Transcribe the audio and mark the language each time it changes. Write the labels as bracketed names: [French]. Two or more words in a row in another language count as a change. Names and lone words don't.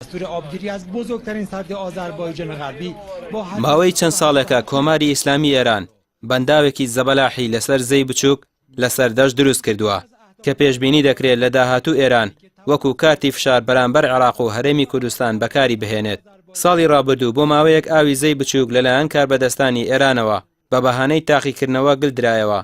[Persian] دستور آبگیری از بزرگترین سد آذربایجان غربی با [Central Kurdish] ماوەی چەند ساڵێکە کۆماری ئیسلامی ئێران بەنداوێکی زەبەلاحی لەسەر زەی بچووک لەسەر دەشت دروست کردووە کە پێشبینی دەکرێت لە داهاتوو ئێران وەکو کارتی فشار بەرامبەر عێراق و هەرێمی کوردستان بەکاری بهێنێت. ساڵی ڕابردوو بۆ ماوەیەک ئاوی زەی بچووک لەلایەن کاربەدەستانی ئێرانەوە بە بەهانەی تاقیکردنەوە گلدرایەوە.